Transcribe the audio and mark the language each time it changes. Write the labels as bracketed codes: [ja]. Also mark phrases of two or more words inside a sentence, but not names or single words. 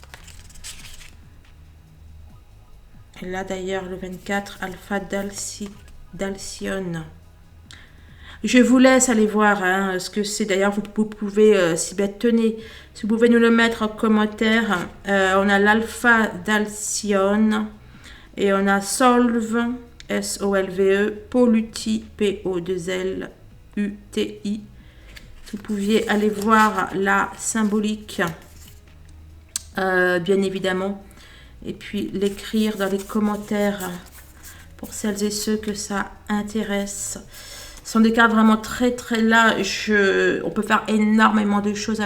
[fr] Et là, d'ailleurs, le 24, Alpha d'Alcyone. Je vous laisse aller voir ce que c'est. D'ailleurs, vous pouvez, si bien tenez, si vous pouvez nous le mettre en commentaire. On a l'Alpha d'Alcyone et on a Solve, S-O-L-V-E, Poluti, P-O-2-L-U-T-I. Vous pouviez aller voir la symbolique, bien évidemment, et puis l'écrire dans les commentaires pour celles et ceux que ça intéresse. Ce sont des cartes vraiment très très larges. On peut faire énormément de choses avec.